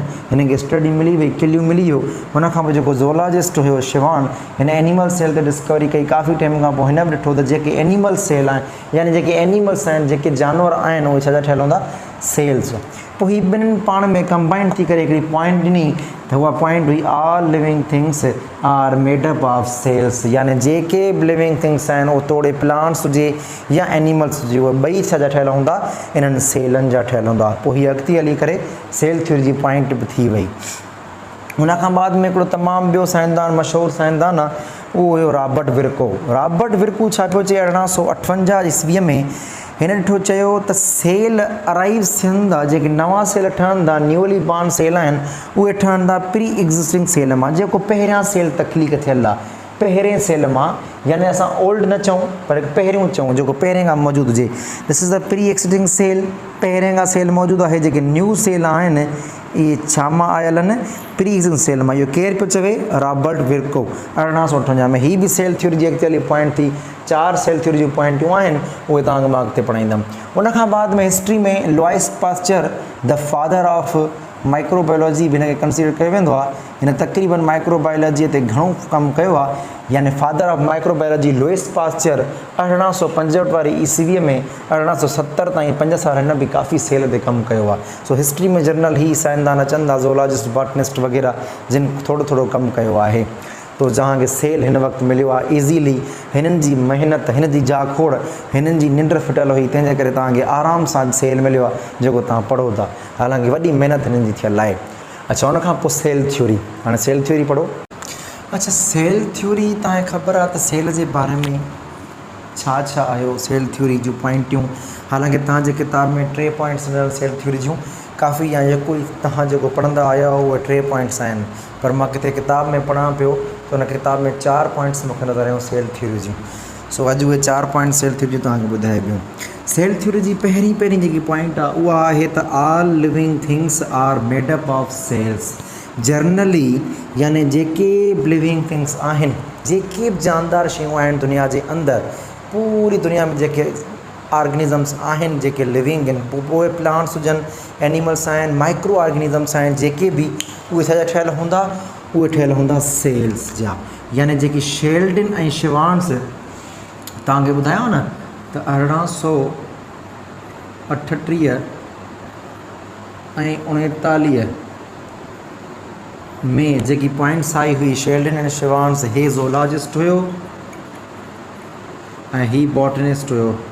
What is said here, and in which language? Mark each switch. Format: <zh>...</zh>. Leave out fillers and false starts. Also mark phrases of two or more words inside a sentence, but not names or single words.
<sd>हिन खे स्टडी मिली वई, किलियूं मिली वियो। हुन खां पोइ जेको ज़ूलॉजिस्ट हुयो शिवान, हिन</sd> <en>animal cell</en> <sd>ते डिस्कवरी कई। काफ़ी टाइम खां पोइ हिन बि ॾिठो त जेके</sd> <en>animal cell</en> <sd>आहिनि, यानी जेके एनिमल्स आहिनि, जेके जानवर आहिनि, उहे छा जा ठहियल हूंदा, सेल्स। पोइ हीअ ॿिन्हिनि पाण में कंबाइन थी करे हिकिड़ी पॉइंट ॾिनी, त उहा पॉइंट हुई</sd> <en>all living things are made up of cells.</en> <sd>यानी जेके बि</sd> <en>living things</en> <sd>आहिनि, उहे तोड़े प्लांट्स हुजे या एनिमल्स हुजे, उहे ॿई छा जा ठहियल हूंदा, इन्हनि सेलनि जा ठहियल हूंदा। पोइ हीअ अॻिते हली करे</sd> <en>cell theory</en> <sd>जी पॉइंट बि थी वई। हुनखां बाद में हिकिड़ो तमामु ॿियो साइंसदान, मशहूरु साइंसदान आहे, उहो हुयो रॉबर्ट विर्को। रॉबर्ट विर्को छा पियो चए, 1858 ईस्वीअ में हिन ॾिठो, चयो त</sd> <en>cell arrives</en> <sd>थियनि, जेके नवां सेल ठहंदा,</sd> <en>newly born cell</en> <sd>आहिनि, उहे ठहंदा</sd> <en>pre-existing cell</en> <sd>मां, जेको पहिरियां सेल तख़लीक़ थियल आहे। पहिरें सेल मां, यानी असां ओल्ड न चऊं पर पहिरियों चऊं जेको पहिरें खां मौजूदु हुजे।</sd> <en>this is the pre-existing cell,</en> <sd>पहिरें खां सेल मौजूदु आहे। जेके</sd> <en>new cell</en> <sd>आहिनि इहे छा मां आयल आहिनि?</sd> <en>pre-existing cell</en> <sd>मां। इहो केरु पियो चवे? रॉबर्ट विर्को 1858 में। हीअ बि</sd> <en>cell theory</en> <sd>जी</sd> <en>actually point</en> <sd>थी। 4</sd> <en>cell theory</en> <sd>जूं पॉइंटियूं आहिनि, उहे तव्हांखे मां अॻिते पढ़ाईंदुमि। उनखां बाद में हिस्ट्री में लुइस पास्चर</sd> <en>the father of microbiology</en> <sd>बि हिन खे कंसीडर कयो वेंदो आहे। हिन तक़रीबन माइक्रोबायोलॉजीअ ते घणो कमु कयो आहे। यानी</sd> <en>father of microbiology</en> <sd>लुइस पास्चर 1865 वारी ईस्वीअ में 1870 ताईं 5 साल हिन बि काफ़ी सेल ते कमु कयो आहे। सो हिस्ट्री में जनरल ही साइंसदान अचनि था, ज़ूलॉजिस्ट, बॉटनिस्ट वग़ैरह, जिन थोरो थोरो कमु कयो आहे। तो जहाँखे सेल हिन वक़्तु मिलियो आहे ईज़ीली। हिननि जी महिनत, हिन जी जाखोड़, हिननि जी निंड फिटल हुई, तंहिंजे करे तव्हांखे आराम सां सेल मिलियो आहे जेको तव्हां पढ़ो था। हालांकि वॾी महिनत हिननि जी थियल आहे। अच्छा, उनखां पोइ</sd> <en>cell theory.</en> <sd>हाणे</sd> <en>cell theory</en> <sd>पढ़ो। अच्छा,</sd> <en>cell theory</en> <sd>तव्हांखे ख़बर आहे त सेल जे बारे में छा छा आयो,</sd> <en>cell theory</en> <sd>जूं पॉइंटियूं। हालांकि तव्हांजे किताब में 3 पॉइंट्स ॾिनल</sd> <en>cell theory</en> <sd>जूं काफ़ी, या जेको तव्हां जेको पढ़ंदा आया हो उहे 3 पॉइंट्स आहिनि, पर मां किथे किताब में पढ़ां पियो त हुन किताब में 4 पॉइंट्स मूंखे नज़र आहियूं</sd> <en>cell theory</en> <sd>जूं। सो अॼु उहे 4</sd> <en>point cell theory</en> <sd>जूं तव्हांखे ॿुधाए पियूं।</sd> <en>cell theory</en> <sd>जी पहिरीं जेकी पॉइंट आहे उहा आहे त</sd> <en>all living things are made up of cells.</en> <sd>जनरली यानी जेके बि</sd> <en>living things</en> <sd>आहिनि, जेके बि जानदार शयूं आहिनि दुनिया जे अंदरि, पूरी दुनिया में जेके ऑर्गेनिज़म्स आहिनि, जेके लिविंग आहिनि, पोइ प्लांट्स हुजनि, एनिमल्स आहिनि,</sd> <en>micro organisms</en> <sd>आहिनि, जेके बि, उहे छा ठहियल हूंदा? उहे ठहियल हूंदा सेल्स जा। यानी जेकी शेल्डन ऐं शिवान्स तव्हांखे ॿुधायो न त 1838 ऐं 39 में जेकी पॉइंट्स आई हुई, शेल्डन ऐं शिवान्स, हे ज़ूलॉजिस्ट हुयो ऐं ही बॉटनिस्ट हुयो।</sd>